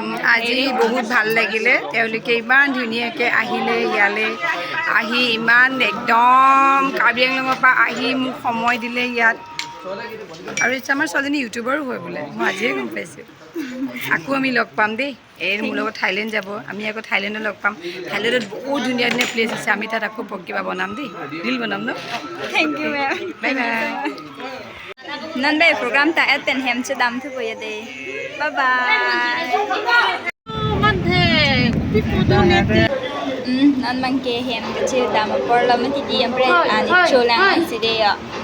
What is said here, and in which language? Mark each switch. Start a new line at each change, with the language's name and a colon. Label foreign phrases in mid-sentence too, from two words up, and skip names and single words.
Assamese: আজি বহুত ভাল লাগিলে তেওঁলোকে ইমান ধুনীয়াকৈ আহিলে ইয়ালৈ আহি ইমান একদম কাৰ্বি আংলঙৰ পৰা আহি মোক সময় দিলে ইয়াত আৰু এতিয়া আমাৰ ছোৱালীজনী ইউটিউবাৰো হয় বোলে মই আজিয়ে গম পাইছোঁ আকৌ আমি লগ পাম দেই এই মোৰ লগত থাইলেণ্ড যাব আমি আকৌ থাইলেণ্ডত লগ পাম থাইলেণ্ডত বহুত ধুনীয়া ধুনীয়া প্লেচ আছে আমি তাত আকৌ কিবা বনাম দেই ৰীল বনাম ন
English: thank you ma'am bye bye
Karbi: nan bay program ta atten hem che dam thu boya de
English: bye bye
Karbi: nan man ke hem che dam por la man ti di am pre ani cholang an si de ya